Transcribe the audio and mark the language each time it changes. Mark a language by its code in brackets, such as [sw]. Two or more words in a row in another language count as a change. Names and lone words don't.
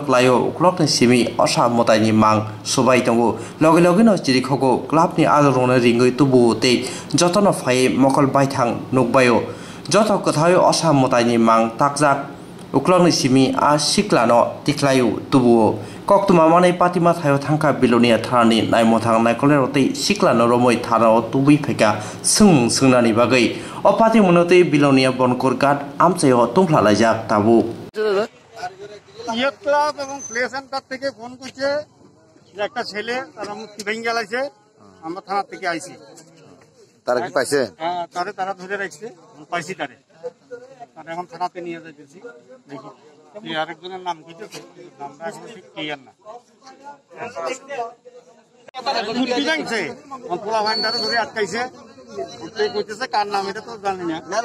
[trp] layo uklok ni simi osa motai ni mang subai tongo loge loge no chirikhogo club ni adorona ringoi tubu te jotono phai mokol baithang nukbayo joto kothayo osa motai ni mang takjak uklok ni simi a siklano tiklayu tubu koktuma manai patima thayo thangka bilonia tharani naimothang naikolero tei siklano romoi tharao tubui pheka sungnani bagai opati monote bilonia bonkor gad amchayo tungphla laijak tabu [bn] ইয়ুথ ক্লাব এবং প্লে সেন্টার থেকে ফোন করছে যে একটা ছেলে তারা মুক্তি ভেঙে গেছে আমরা থানা থেকে আইছি তারা কি পাইছে হ্যাঁ তারা ধরে রাখছে পাইছি তারা এখন থানাতে নিয়ে যাইতেছি দেখি এই আরেকজনের নাম কইতেছে নামটা এখন ঠিক ক্লিয়ার না মুক্তি ভেঙছে পোলা ভান্ডারে ধরে আটকাইছে উঠতেই কইতেছে কার নাম এটা তো জানি না